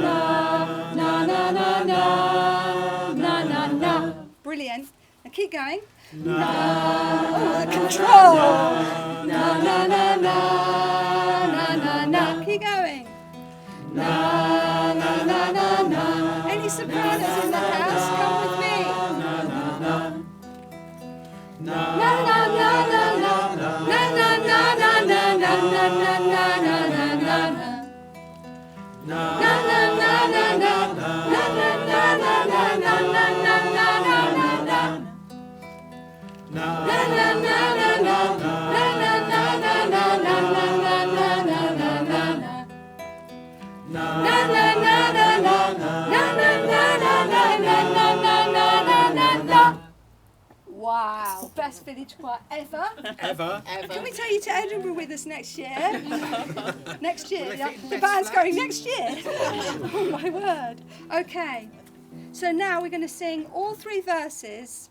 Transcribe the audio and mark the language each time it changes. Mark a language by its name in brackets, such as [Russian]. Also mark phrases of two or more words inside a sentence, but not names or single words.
[English] Na na na na na na na na. Brilliant. And keep going. Na. Oh, the control. Na na na na na na na. Keep going. Na na na na na. Any sopranos in the house? Come with me. Na na na na na na na na na na na na na na na na. Na na na na na na na na na na na na na na na. Na na na na na na na na na na na na na na na na. Na na na na na na na na na na na na. Wow, best village choir ever. Ever. Can we take you to Edinburgh with us next year? Next year, Will they yeah. fit The next band's to going that? next year. Oh my word. Okay, so now we're going to sing all 3 verses.